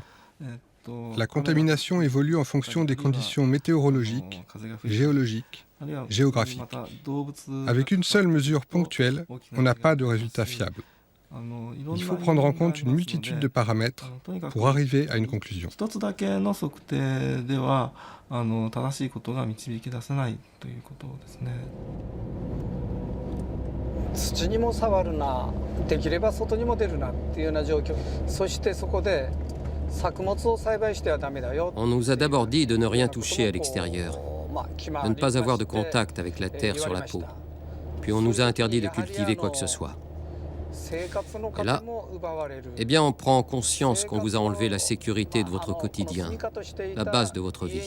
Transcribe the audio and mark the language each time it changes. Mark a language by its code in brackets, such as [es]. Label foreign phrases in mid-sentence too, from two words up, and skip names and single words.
[fr] La contamination évolue en fonction des conditions météorologiques, géologiques, géographiques. Avec une seule mesure ponctuelle, on n'a pas de résultat fiable. Il faut prendre en compte une multitude de paramètres pour arriver à une conclusion. [ja] 土にも触るな、できれば外にも出るなっていうような状況。そしてそこで作物を栽培してはダメだよ。 [fr] On nous a d'abord dit de ne rien toucher à l'extérieur, de ne pas avoir de contact avec la terre sur la peau. Puis on nous a interdit de cultiver quoi que ce soit. Et là, eh bien, on prend conscience qu'on vous a enlevé la sécurité de votre quotidien, la base de votre vie.